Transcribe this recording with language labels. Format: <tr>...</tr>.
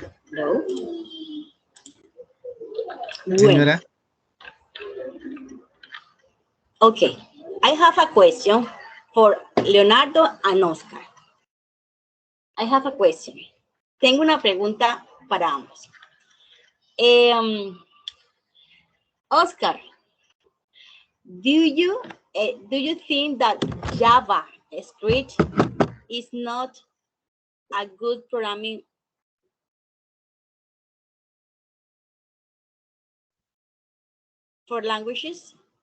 <en>No.</en> <es>Señora,</es> <en>Okay. I have a question for Leonardo and Oscar. I have a question.</en> <es>Tengo una pregunta para ambos.</es> <en>Oscar, do you think that JavaScript is not a good programming for languages?</en>